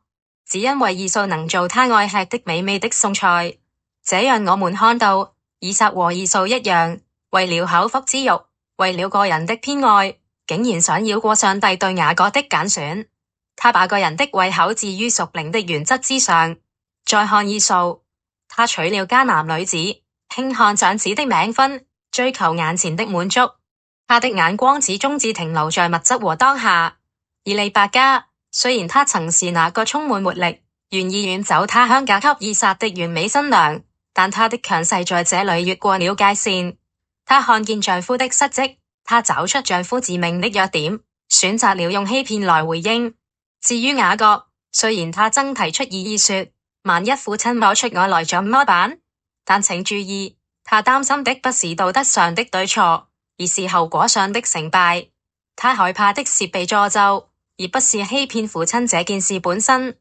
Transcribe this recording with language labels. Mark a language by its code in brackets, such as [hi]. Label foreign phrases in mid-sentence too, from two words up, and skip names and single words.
[zh] 只因為以掃能做他愛吃的美味的餸菜。這樣我們看到，以撒和以掃一樣，為了口腹之欲，為了個人的偏愛，竟然想繞過上帝對雅各的揀選。他把個人的胃口置於屬靈的原則之上。再看以掃，他娶了迦南女子，輕看長子的名分，追求眼前的滿足。他的眼光始終只停留在物質和當下。而利百加，雖然他曾是那個充滿活力、 願意遠走他鄉嫁給以撒的完美新娘，但她的強勢在這裡越過了界線。她看見丈夫的失職，她找出丈夫致命的弱點，選擇了用欺騙來回應。至於雅各，雖然他曾提出異議說，萬一父親摸出我來怎麼辦？但請注意，他擔心的不是道德上的對錯，而是後果上的成敗。他害怕的是被詛咒，而不是欺騙父親這件事本身。